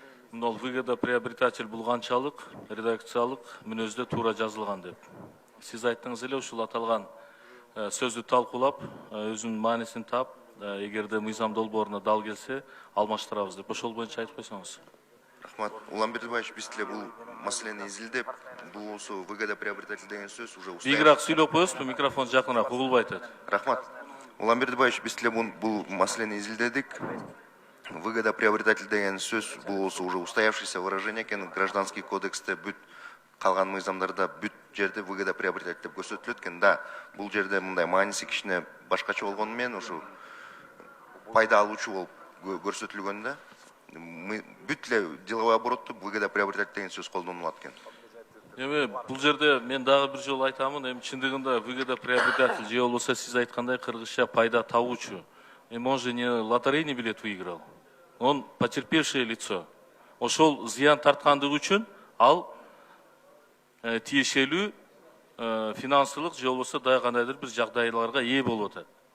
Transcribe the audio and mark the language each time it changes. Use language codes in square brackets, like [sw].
[ky] Мына выгода приобретатель бул канчалык редакциялык мүнөздө туура жазылган деп. Сиз айттыңыз эле ушул аталган сөздү талкуулап, өзүнүн маанисин таап, эгерде мыйзам долбооруна дал келсе, алмаштырабыз деп. Ошол боюнча айтып койсоңуз. Рахмат. Улан Бердибаевич, биз деле бул маселени изилдеп, бул болсо выгода приобретатель деген сөз уже устав. Бийигирээк сүйлөп коесузбу, микрофон жакыныраак угулбай атат. Рахмат. Улан Бердибаевич, биз деле бул маселени изилдедик. Выгода приобретатель деген сөз бул болсо [ru] уже устоявшееся выражение [ky] экен. Гражданский кодексте бүт калган мыйзамдарда бүт жерде выгода приобретатель деп көрсөтүлөт экен. Да, бул жерде мындай мааниси кичине башкача болгону менен ушу пайда алуучу болуп көрсөтүлгөн да. Бүт эле деловой оборотто выгода приобретатель деген сөз колдонулат экен. Эми бул жерде мен дагы бир жолу айтамын, эми чындыгында выгода приобретатель же болбосо сиз айткандай кыргызча пайда табуучу. Эми [ru] он же не лотерейный билет выиграл. Он потерпевшее лицо. [ky] Ошол зыян тарткандыгы үчүн ал тиешелүү финансылык же болбосо дагы кандайдыр бир жагдайларга ээ болуп атат.